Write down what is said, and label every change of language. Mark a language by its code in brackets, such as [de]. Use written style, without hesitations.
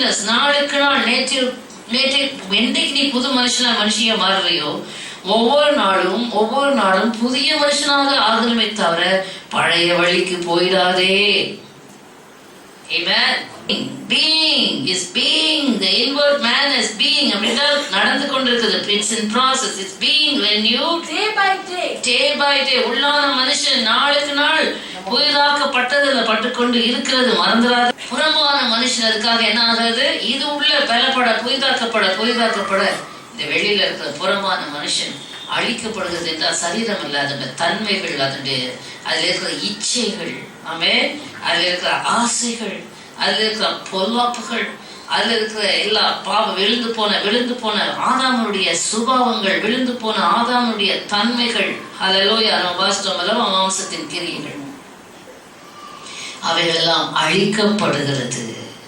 [ta] நாளுக்கு நாள் நேற்று என்னைக்கு நீ புது மனுஷியா மாறுறியோ ஒவ்வொரு நாளும் புதிய மனுஷனாக ஆகணுமே தவிர பழைய வழிக்கு போயிடாதே. [en] Amen. Being is being, the inward man is being. [ta] அப்படிதான் நடந்து கொண்டிருக்கிறது. [en] It's in process. It's being renewed day by day. [ta] உள்ளான மனுஷன் நாளுக்கு நாள் புதிதாக்கப்பட்டதுல பட்டுக்கொண்டு இருக்கிறது. மறந்துடாது. புறம்பான மனுஷன் அதுக்காக என்ன ஆகுது? இது உள்ள பலப்பட புதிதாக்கப்பட இந்த வெளியில இருக்கிற புறம்பான மனுஷன் அழிக்கப்படுகிறது என்றால் சரீரம் இல்ல, அதோட தன்மைகள், அதுல இருக்கிற இச்சைகள், ஆமென், அதுல இருக்கிற ஆசைகள், அதுல இருக்கிற பொல்லாப்புகள், அதுல இருக்கிற எல்லா விழுந்து போன ஆதாமுடைய சுபாவங்கள், விழுந்து போன ஆதாமுடைய தன்மைகள், ஹல்லேலூயா, நம்ம வாசித்தோம்ல மாம்சத்தின் கிரியைகள், அவைகள் எல்லாம் அழிக்கப்படுகிறது.